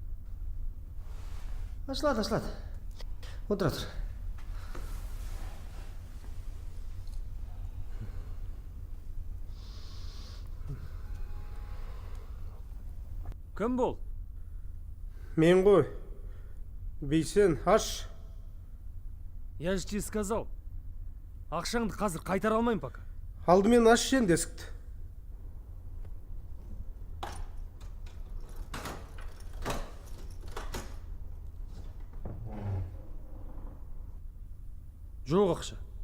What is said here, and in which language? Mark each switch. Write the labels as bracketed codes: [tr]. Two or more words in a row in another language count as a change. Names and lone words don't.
[kk] Ашылады. Отыра тұр. Кім бол? Мен ғой. Бейсен, аш. [ru] Я же тебе сказал. [kk] Ақшаңды қазір қайтара алмайым пока. Алдымен аш енді есікті. Жоқ ақша.